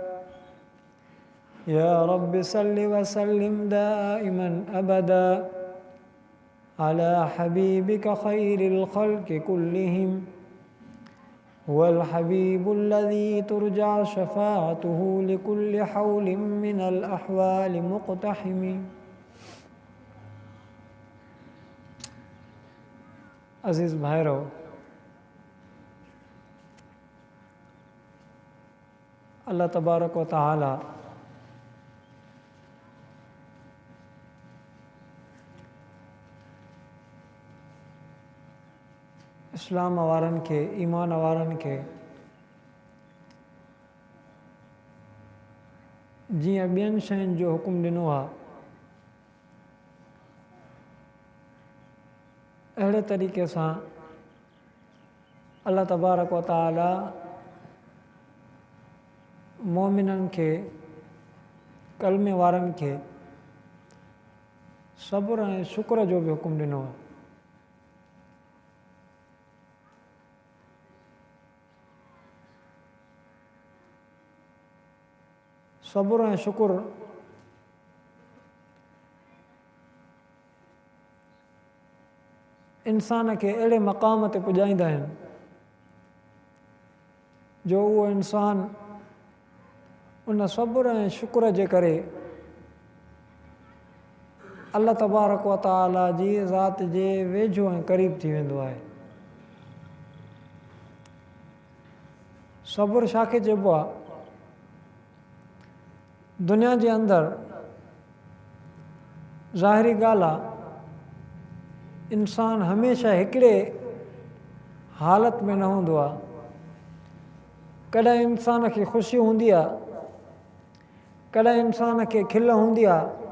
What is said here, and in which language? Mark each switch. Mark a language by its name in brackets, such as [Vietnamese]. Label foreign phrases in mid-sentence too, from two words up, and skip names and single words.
[Arabic] يا رب صل وسلم دائما أبدا على حبيبك خير الخلق كلهم هو الحبيب الذي ترجع شفاعته لكل حول من الأحوال مقتحم [Sindhi] عزیز بھائیرو [Arabic] اللہ تبارک و تعالی [Sindhi] اسلام वारनि खे ईमान वारनि खे जीअं ॿियनि शयुनि जो हुकुम ॾिनो आहे अहिड़े तरीक़े सां [Arabic] الله تبارك وتعالى [Sindhi] मोमिननि खे कलमे वारनि खे सब्र ऐं शुक्र जो बि हुकुम ॾिनो आहे सब्र ऐं शुक्र इंसान खे अहिड़े मक़ाम ते पुॼाईंदा आहिनि जो उहो इंसान उन सब्र ऐं शुक्र जे करे [Arabic] الله تبارك وتعالى [Sindhi] जी ज़ात जे वेझो ऐं क़रीब थी वेंदो आहे सब्र छा खे चइबो आहे दुनिया जे अंदरि ज़ाहिरी ॻाल्हि आहे इंसान हमेशह हिकिड़े हालत में न हूंदो आहे कॾहिं इंसान खे ख़ुशी हूंदी आहे कॾहिं इंसान खे खिल हूंदी आहे